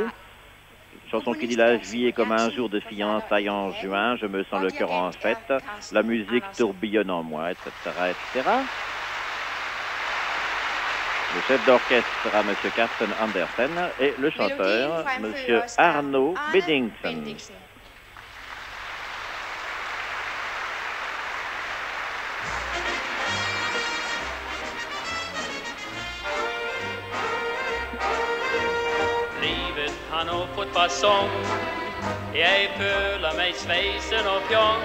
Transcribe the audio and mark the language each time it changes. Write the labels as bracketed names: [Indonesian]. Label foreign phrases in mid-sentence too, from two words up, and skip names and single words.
[French] Une chanson qui dit la vie est comme un jour de fiançailles en juin, je me sens le cœur en fête, la musique tourbillonne en moi, etc., etc. Le chef d'orchestre sera M. Carsten Andersen et le chanteur, M. Arno Bedingsen. [Norwegian] Han har fått fasong, jeg føler meg sveisen og fjong.